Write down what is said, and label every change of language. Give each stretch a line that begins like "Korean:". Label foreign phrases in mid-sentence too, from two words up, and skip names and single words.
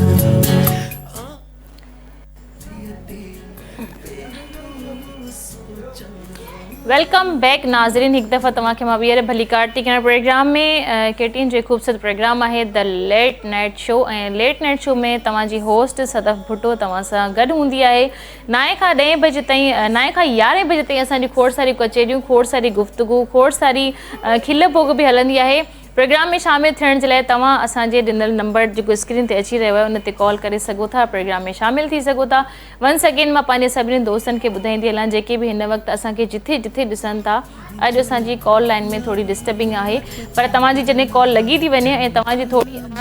Sindhi: वेलकम बैक नाज़रीन हिकु दफ़ा तव्हांखे मां ॿीहर भली कार्तिक प्रोग्राम में केटीन जो ख़ूबसूरत प्रोग्राम आहे द लेट नाइट शो ऐं लेट नाइट शो में तव्हांजी होस्ट सदफ भुट्टो तव्हां सां गॾु हूंदी आहे 9 खां 10 बजे ताईं 9 खां 11 बजे ताईं असांजी खोड़ सारी कचेरियूं खोड़ सारी गुफ़्तगू खोड़ सारी खिल पोग बि हलंदी आहे प्रोग्राम में शामिल थियण जे लाइ तव्हां असांजे ॾिनल नंबर जेको स्क्रीन ते अची रहियो आहे उन ते कॉल करे सघो था प्रोग्राम में शामिल थी सघो था
English: once again
Sindhi: मां पंहिंजे सभिनी दोस्तनि खे ॿुधाईंदी हलां जेके बि हिन वक़्तु असांखे जिथे जिथे ॾिसनि था अॼु असांजी कॉल लाइन में थोरी डिस्टर्बिंग आहे पर तव्हांजी जॾहिं कॉल लॻी थी वञे ऐं तव्हांजी थोरी